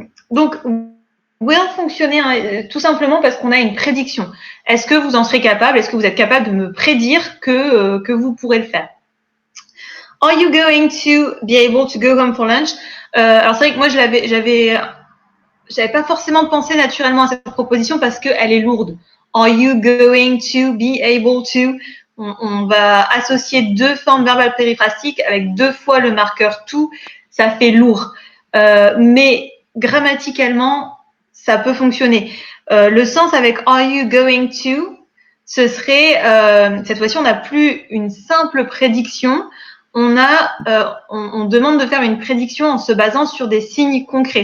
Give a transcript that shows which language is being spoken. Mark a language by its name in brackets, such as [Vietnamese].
[French] Donc, will fonctionner tout simplement parce qu'on a une prédiction. Est-ce que vous en serez capable? Est-ce que vous êtes capable de me prédire que vous pourrez le faire? [English] Are you going to be able to go home for lunch? [French] Alors c'est vrai que moi, j'avais pas forcément pensé naturellement à cette proposition parce qu'elle est lourde. [English] Are you going to be able to? [French] On va associer deux formes verbales périphrastiques avec deux fois le marqueur to, ça fait lourd. Mais grammaticalement, ça peut fonctionner. Le sens avec [English] are you going to, [French] ce serait, cette fois-ci, on n'a plus une simple prédiction, on demande de faire une prédiction en se basant sur des signes concrets.